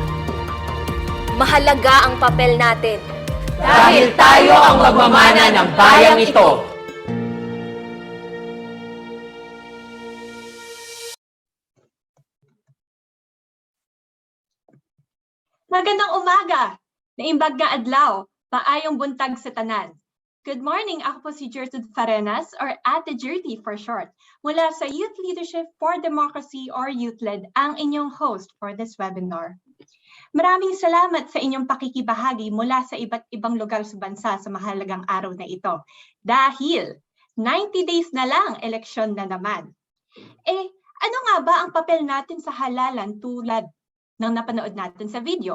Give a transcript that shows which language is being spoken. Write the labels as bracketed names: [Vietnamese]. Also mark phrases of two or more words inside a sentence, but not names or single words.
[Filipino] Mahalaga ang papel natin. Dahil tayo ang magmamana ng bayang ito. Magandang umaga! [Iloko] Naimbag nga adlaw, [Cebuano] paayong buntag sa tanan. [English] Good morning, [Filipino] ako po si Gertrude Farenas or Ate Gertie [English] for short, [Filipino] mula sa Youth Leadership for Democracy or YouthLED, ang inyong host [English] for this webinar. [Filipino] Maraming salamat sa inyong pakikibahagi mula sa iba't ibang lugar sa bansa sa mahalagang araw na ito. Dahil 90 days na lang, eleksyon na naman. Ano nga ba ang papel natin sa halalan tulad ng napanood natin sa video?